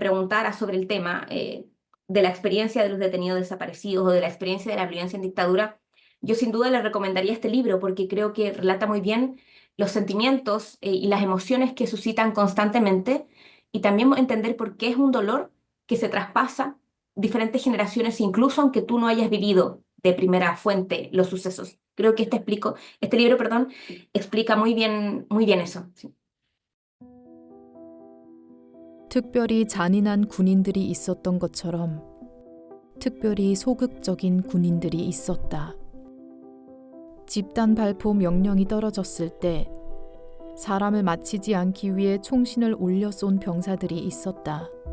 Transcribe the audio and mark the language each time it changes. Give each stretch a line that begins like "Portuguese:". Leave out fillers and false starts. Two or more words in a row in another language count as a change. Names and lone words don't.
Spanish: preguntara sobre el tema de la experiencia de los detenidos desaparecidos o de la experiencia de la violencia en dictadura, yo sin duda le recomendaría este libro porque creo que relata muy bien los sentimientos y las emociones que suscitan constantemente, y también entender por qué es un dolor que se traspasa diferentes generaciones, incluso aunque tú no hayas vivido de primera fuente los sucesos. Creo que este libro, perdón, explica muy bien eso. Sí.
Korean: 특별히 잔인한 군인들이 있었던 것처럼 특별히 소극적인 군인들이 있었다. 집단 발포 명령이 떨어졌을 때 사람을 맞히지 않기 위해 총신을 올려 쏜 병사들이 있었다.